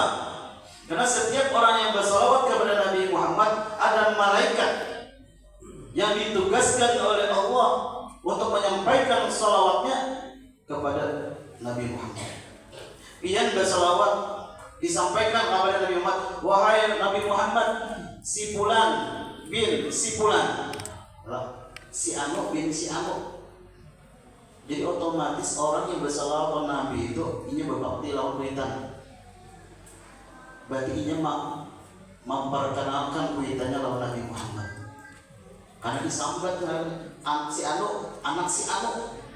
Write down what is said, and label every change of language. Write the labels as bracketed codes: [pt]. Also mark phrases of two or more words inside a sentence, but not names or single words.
[id] Karena setiap orang yang bersalawat kepada Nabi Muhammad ada malaikat yang ditugaskan oleh Allah untuk menyampaikan salawatnya kepada Nabi Muhammad. Yang bersalawat disampaikan kepada Nabi Muhammad, wahai Nabi Muhammad, si fulan bin si fulan, si anu bin si anu. Jadi otomatis orang yang bersalawat kepada Nabi itu ini berbakti [bjn] lawan kuitan. [id] Berarti ini memperkenalkan kuitannya lawan Nabi Muhammad. Karena disambat dengan si anu, anak si anu.